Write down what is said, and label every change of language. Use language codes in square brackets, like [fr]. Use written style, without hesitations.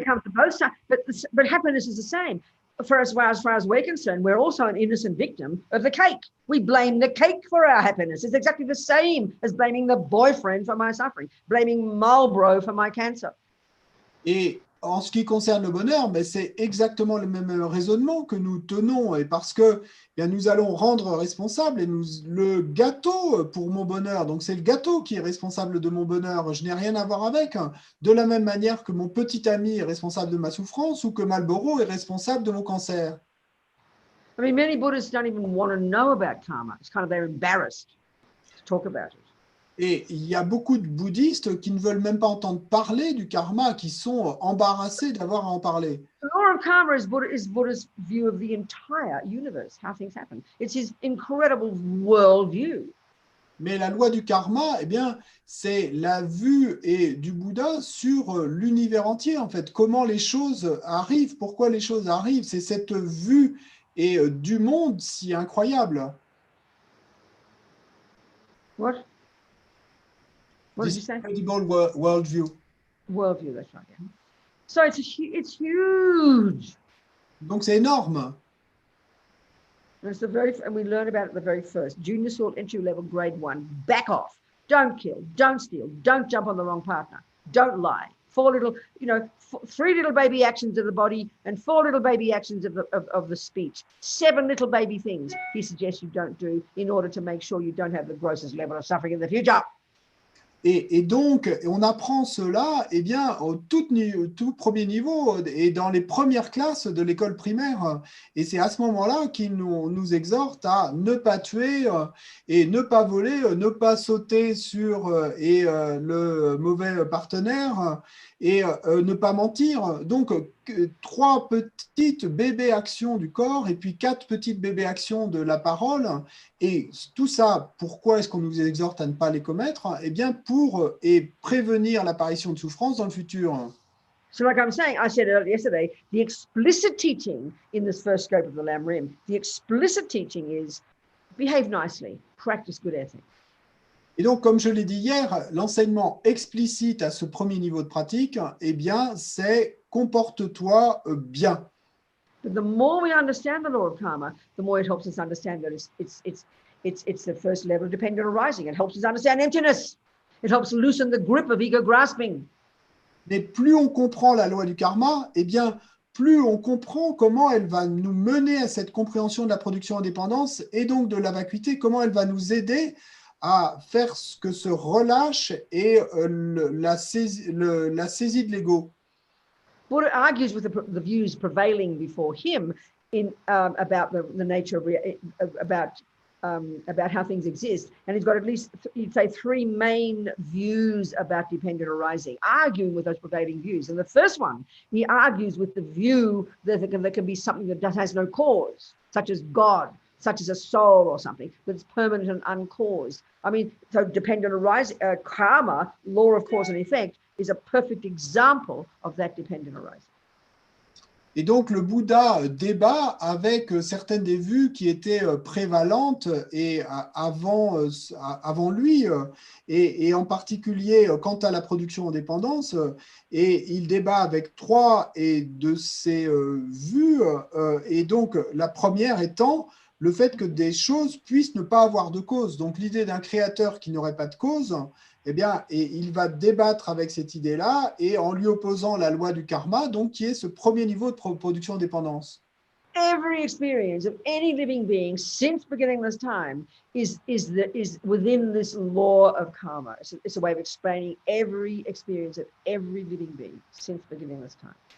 [en] it comes to both sides, but happiness is the same. As far as we're concerned, we're also an innocent victim of the cake. We blame the cake for our happiness. It's exactly the same as blaming the boyfriend for my suffering, blaming Marlboro for my cancer. [fr] Et en ce qui concerne le bonheur, mais c'est exactement le même raisonnement que nous tenons, et parce que bien, nous allons rendre responsable le gâteau pour mon bonheur. Donc c'est le gâteau qui est responsable de mon bonheur. Je n'ai rien à voir avec. De la même manière que mon petit ami est responsable de ma souffrance ou que Marlboro est responsable de mon cancer. [en] I mean, many Buddhists don't even want to know about karma. It's kind of they're embarrassed to talk about it. [fr] Et il y a beaucoup de bouddhistes qui ne veulent même pas entendre parler du karma, qui sont embarrassés d'avoir à en parler. [en] The law of karma is Buddha's view of the entire universe, how things happen. It's his incredible worldview. [fr] Mais la loi du karma, eh bien, c'est la vue du Bouddha sur l'univers entier, en fait. Comment les choses arrivent, pourquoi les choses arrivent. C'est cette vue du monde si incroyable. [en] What? What did This you say? incredible worldview. Worldview, that's right. Yeah. So it's huge. [fr] Donc c'est énorme. [en] And we learn about it the very first. Junior Sword, entry level, grade 1. Back off. Don't kill. Don't steal. Don't jump on the wrong partner. Don't lie. 3 little baby actions of the body and 4 little baby actions of the speech. 7 little baby things he suggests you don't do in order to make sure you don't have the grossest level of suffering in the future. [fr] Et donc, on apprend cela eh bien, au tout premier niveau et dans les premières classes de l'école primaire. Et c'est à ce moment-là qu'il nous exhorte à ne pas tuer et ne pas voler, ne pas sauter sur le mauvais partenaire et ne pas mentir. Donc, 3 petites bébés actions du corps et puis 4 petites bébés actions de la parole. Et tout ça, pourquoi est-ce qu'on nous exhorte à ne pas les commettre? Eh bien, pour prévenir l'apparition de souffrance dans le futur. [en] So like I'm saying, I said earlier yesterday, the explicit teaching in this first scope of the Lam Rim, the explicit teaching is behave nicely, practice good ethics. [fr] Et donc, comme je l'ai dit hier, l'enseignement explicite à ce premier niveau de pratique, eh bien, c'est comporte-toi bien. [en] But the more we understand the law of karma, the more it helps us understand that it's the first level of dependent arising. It helps us understand emptiness. It helps loosen the grip of ego grasping. [fr] Mais plus on comprend la loi du karma, eh bien, plus on comprend comment elle va nous mener à cette compréhension de la production en dépendance et donc de la vacuité, comment elle va nous aider à faire ce que se relâche et la saisie de l'ego. [en] Buddha argues with the views prevailing before him in about the nature of about how things exist, and he's got at least you'd say three main views about dependent arising, arguing with those prevailing views. And the first one, he argues with the view that there can be something that has no cause, such as God, such as a soul or something that's permanent and uncaused. I mean, so dependent arising, karma, law of cause and effect, is a perfect example of that dependent arising. [fr] Et donc, le Bouddha débat avec certaines des vues qui étaient prévalentes et avant lui, et en particulier quant à la production en dépendance. Et il débat avec trois de ces vues. Et donc, la première étant le fait que des choses puissent ne pas avoir de cause. Donc, l'idée d'un créateur qui n'aurait pas de cause, eh bien, et il va débattre avec cette idée-là et en lui opposant la loi du karma, donc qui est ce premier niveau de production en dépendance. [en] Every experience of any living being since beginningless time is within this law of karma. It's a way of explaining every experience of every living being since beginningless time.